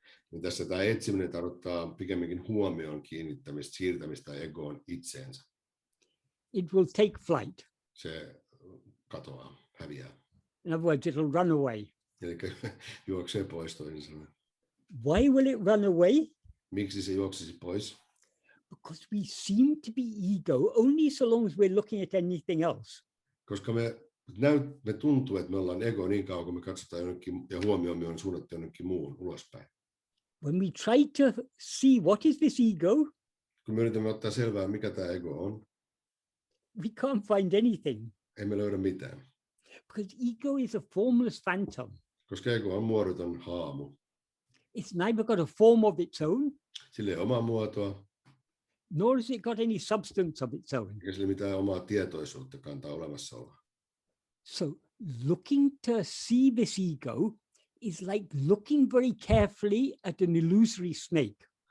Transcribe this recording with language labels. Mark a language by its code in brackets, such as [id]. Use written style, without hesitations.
[fi] Niin tässä tämä etsiminen tarkoittaa pikemminkin huomioon kiinnittämistä, siirtämistä egoon itseensä. [en] It will take flight. [fi] Se katoaa, häviää. [en] In other words, it'll run away. [fi] Eli juoksee pois toisin sanoen. [en] Why will it run away? [fi] Miksi se juoksisi pois? [en] Because we seem to be ego only so long as we're looking at anything else. [fi] Koska me tuntuu, että me ollaan ego niin kauan, kun me katsotaan jonnekin ja huomioon on suunnattu jonnekin muun ulospäin. [en] When we try to see what is this ego, [fi] Kun me yritämme ottaa selvää, mikä tämä ego on, [en] we can't find anything. [fi] emme löydä mitään. [en] Because ego is a formless phantom. [fi] Koska ego on muodoton haamu. [en] It's neither got a form of its own, [fi] Sillä ei ole omaa muotoa, [en] nor has it got any substance of its own. [fi] eikä sillä mitään omaa tietoisuutta kantaa olemassaoloa. [en] So looking to see this ego is like looking very carefully at an illusory snake.